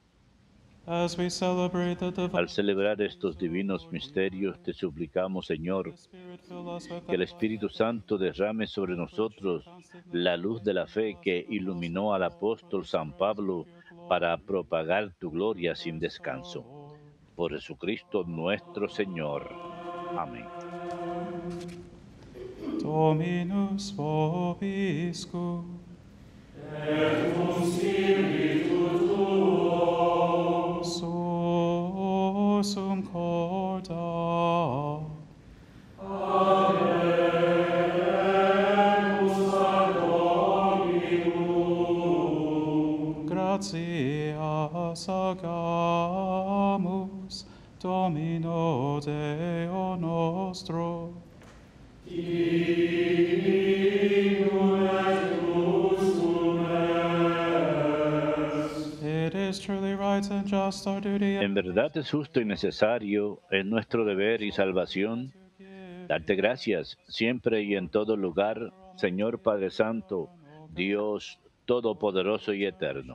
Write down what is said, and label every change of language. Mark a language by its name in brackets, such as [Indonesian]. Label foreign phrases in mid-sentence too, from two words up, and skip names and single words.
[Spanish] Al celebrar estos divinos misterios, te suplicamos, Señor, que el Espíritu Santo derrame sobre nosotros la luz de la fe que iluminó al apóstol San Pablo para propagar tu gloria sin descanso. Por Jesucristo nuestro Señor. Amén. [Latin] Dominus vobiscum. Et cum spiritu tuo. Sursum corda. Amen. Dominum. Gratias agamus Domino Deo nostro. [Spanish] En verdad es justo y necesario, es nuestro deber y salvación, darte gracias siempre y en todo lugar, Señor Padre Santo, Dios todopoderoso y eterno.